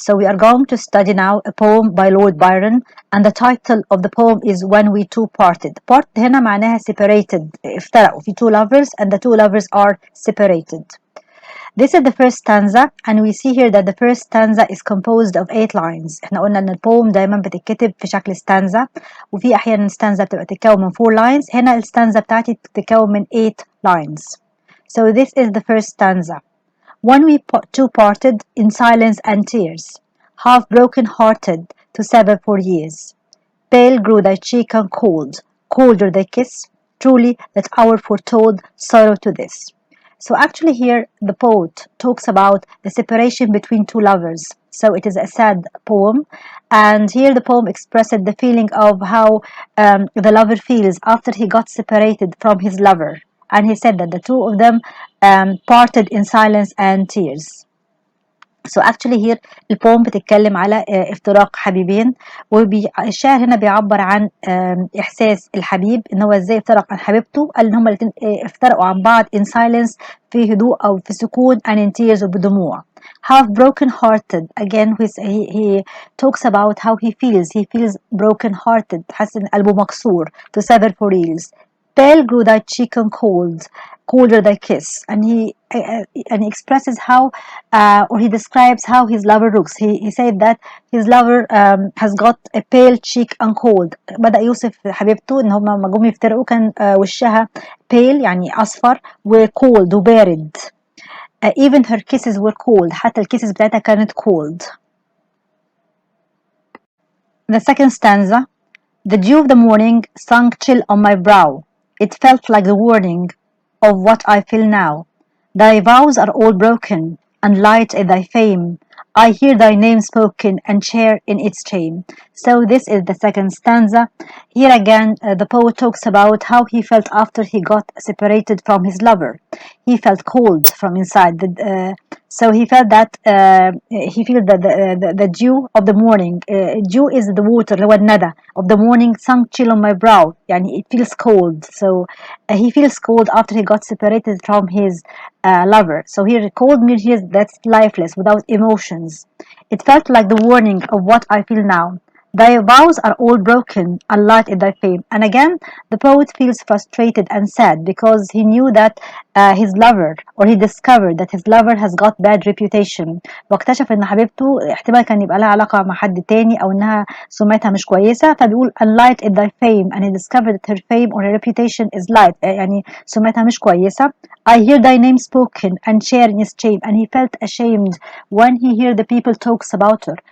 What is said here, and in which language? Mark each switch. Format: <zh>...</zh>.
<en>So we are going to study now a poem by Lord Byron, and the title of the poem is When We Two Parted. Part</en> <ar>هنا معناها</ar> <en>separated,</en> <ar>افترقوا في</ar> <en>two lovers and the two lovers are separated. This is the first stanza, and we see here that the first stanza is composed of 8 lines.</en> <ar>احنا قلنا ان البوم دايما بتتكتب في شكل stanza، وفي احيانا stanza بتبقى تتكون من 4 lines. هنا الstanza بتاعتي تتكون من 8 lines.</ar> <en>So this is the first stanza. When we two parted in silence and tears, half broken hearted to sever for years. Pale grew thy cheek and cold, colder thy kiss, truly that hour foretold sorrow to this. So actually here the poet talks about the separation between two lovers. So it is a sad poem, and here the poem expresses the feeling of how the lover feels after he got separated from his lover. And he said that the two of them parted in silence and tears. So actually here</en> <ar>البوم بتتكلم على افتراق حبيبين، والشاعر هنا بيعبر عن إحساس الحبيب إن هو إزاي افترق عن حبيبته. قال إن هما الاتنين افترقوا عن بعض</ar> <en>in silence</en> <ar>في هدوء أو في سكون</ar> <en>and in tears</en> <ar>وبدموع.</ar> <en>Half broken hearted, again he talks about how he feels broken hearted،</en> <ar>حاسس إن قلبه مكسور.</ar> <en>To sever for reals. Pale grew thy cheek and cold, colder thy kiss, and he expresses how or he describes how his lover looks. He said that his lover has got a pale cheek and cold.</en> <ar>بدأ يوصف حبيبته إن هما لما جم يفترقوا كان وشها pale يعني أصفر و cold وبارد.</ar> <en>Even her kisses were cold.</en> <ar>حتى الكيسز بتاعتها كانت cold.</ar> <en>The second stanza. The dew of the morning sunk chill on my brow. It felt like the warning of what I feel now. Thy vows are all broken, and light is thy fame. I hear thy name spoken and share in its shame. So this is the second stanza. Here again the poet talks about how he felt after he got separated from his lover. He felt cold from inside. So he felt that he feels that the dew of the morning, dew is the water</en> <ar>اللي هو الندى</ar> <en>of the morning, sunk chill on my brow</en> <ar>يعني</ar> <en>it feels cold. So he feels cold after he got separated from his lover. So here cold means here that's lifeless, without emotions. It felt like the warning of what I feel now. Thy vows are all broken, and light is thy fame. And again, the poet feels frustrated and sad because he knew that his lover, or he discovered that his lover has got bad reputation.</en> <ar>واكتشف ان حبيبته احتمال كان يبقى لها علاقة مع حد تاني او انها سمعتها مش كويسة، فبيقول</ar> <en>and light is thy fame, and he discovered that her fame or her reputation is light</en> <ar>يعني سمعتها مش كويسة.</ar> <en>I hear thy name spoken and share in his shame, and he felt ashamed when he heard the people talks about her.</en>